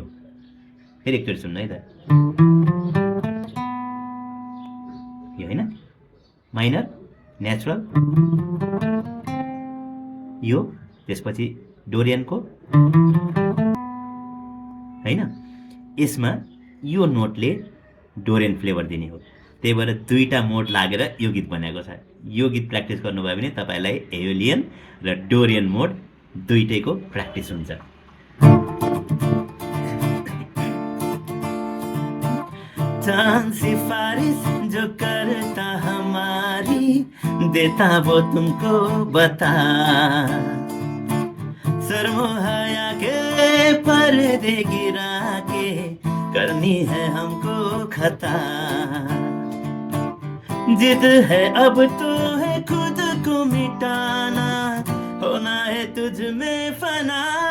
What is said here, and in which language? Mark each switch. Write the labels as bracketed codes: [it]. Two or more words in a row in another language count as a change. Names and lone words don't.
[ne] फेरि एकचोटि सुन्नु है त, यो होइन [en] minor natural, [ne] यो त्यसपछि डोरियनको होइन। यसमा यो नोटले डोरियन फ्लेभर दिने हो, त्यही भएर 2टा मोड लागेर यो गीत बनेको छ। यो गीत प्र्याक्टिस गर्नुभयो भने तपाईँलाई एयोलियन र डोरियन मोड दुइटैको प्र्याक्टिस हुन्छ। [hi] चांद सिफारिश जो करता हमारी, देता वो तुमको बता, सरमोहया के पर्दे गिरा के करनी है हमको खता, जिद है अब तो है खुद को मिटाना, होना है तुझ में फना।